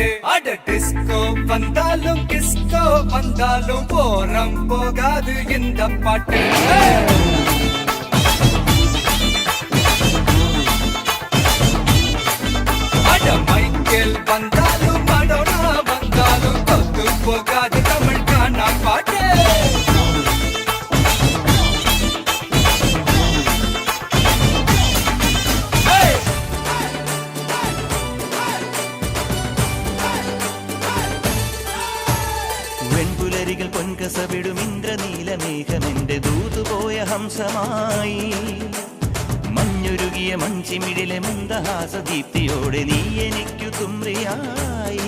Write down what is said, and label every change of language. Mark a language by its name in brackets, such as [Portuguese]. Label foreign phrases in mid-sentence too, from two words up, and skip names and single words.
[Tamil] அட டிஸ்கோ வந்தாலும் கிஸ்கோ வந்தாலும் போரம் போகாது இந்த பாட்டு. அட மைக்கேல் வந்தாலும் மடோனா வந்தாலும் தொத்து போகாது தமிழ் கானா பாட்டு. [Malayalam] വെൺപുലരികൾ പൊൻകസവിടും ഇന്ദ്രനീലമേഘമെന്റെ ദൂതുപോയ ഹംസമായി, മഞ്ഞുരുകിയ മൺചിമിഴിലെ മന്ദഹാസദീപ്തിയോടെ നീ എനിക്കു തുമ്രിയായി.